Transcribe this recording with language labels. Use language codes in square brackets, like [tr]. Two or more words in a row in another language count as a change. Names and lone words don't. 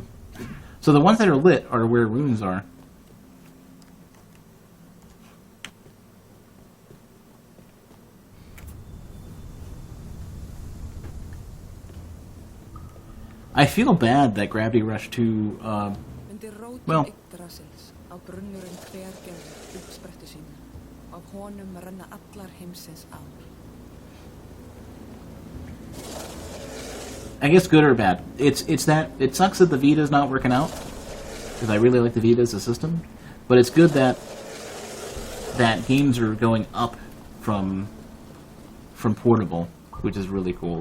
[en] So the ones that are lit are where runes are. I feel bad that Gravity Rush 2, well... [is] Á brunnurinn hver gerði uppsprettu sína. Af honum renna allar heimsins ár. [en] I guess good or bad. It's that it sucks that the Vita's not working out, because I really like the Vita as a system. But it's good that games are going up from portable, which is really cool.